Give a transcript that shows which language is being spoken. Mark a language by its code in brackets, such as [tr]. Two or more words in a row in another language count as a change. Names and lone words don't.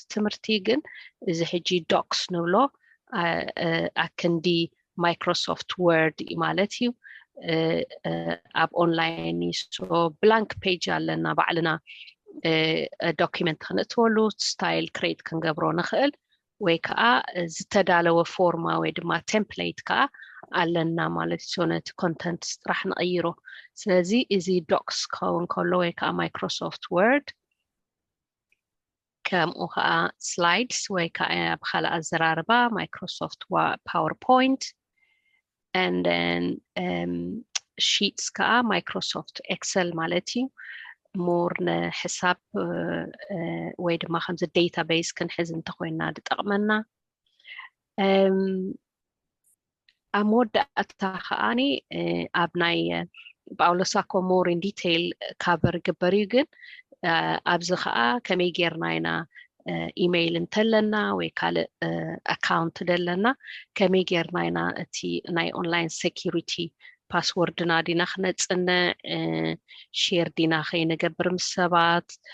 [ti] ትምህርቲ ግን እዚ ሕጂ ዶክስ ንብሎ ኣከንዲ ማይክሮሶፍት ወርድ ማለት እዩ ኣብ [en] online so blank page [ti] ኣለና ባዕልና ዶክመንት ክንእትወሉ [en] style create [ti] ክንገብሮ ንኽእል ወይ ከዓ ዝተዳለወ ፎርማ ወይ ድማ ቴምፕሌት ከዓ ኣለና ማለት እዩ ነቲ ኮንተንት ጥራሕ ንቕይሮ ስለዚ እዚ ዶክስ ክኸውን ከሎ ወይ ከዓ ማይክሮሶፍት ወርድ ከምኡ ከዓ ስላይድስ ወይ ከዓ ብካልእ ኣዘራርባ ማይክሮሶፍት ፓወርፖይንት [en] and then sheets [ti] ከዓ ማይክሮሶፍት ኤክሰል ማለት እዩ ሞር ንሕሳብ ወይ ድማ ከምዚ ዴታቤዝ ክንሕዝ እንተኮይንና ድጠቕመና ኣብ መወዳእታ ከዓኒ ኣብ ናይ ጳውሎስ ኣኮ [en] more in detail cover [ti] ግበር እዩ ግን ኣብዚ ከዓ ከመይ ጌርና ኢና ኢሜይል እንተለና ወይ ካልእ ኣካውንት ደለና ከመይ ጌርና ኢና እቲ ናይ [en] online security [ti] ፓስወርድና ዲና ክነፅንዕ ሼር ዲና ከይንገብር ምስ ሰባት